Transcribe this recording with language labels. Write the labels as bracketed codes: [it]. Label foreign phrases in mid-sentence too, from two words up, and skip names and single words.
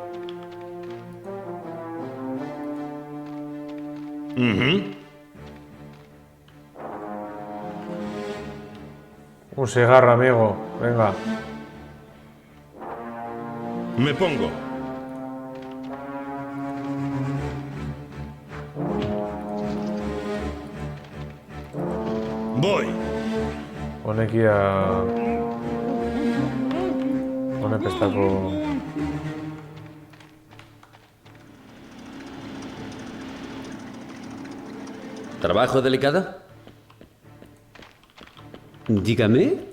[es] Un cigarro, amigo. Venga. Me pongo. Voy. [eu] Honekia... Honek ez dago... [es] ¿Trabajo delicada? Dígame.